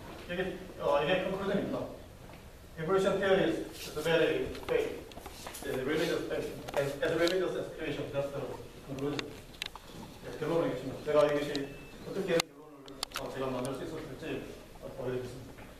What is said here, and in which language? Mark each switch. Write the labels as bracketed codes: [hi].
[ko] 이게 conclusion입니다. [en] Evolution theory is the very faith, the religious faith, as religious as creation. That's the conclusion. [ko] 결론을 읽겠습니다. 제가 이것이 어떻게 결론을 제가 만들 수 있었을지 보여드리겠습니다.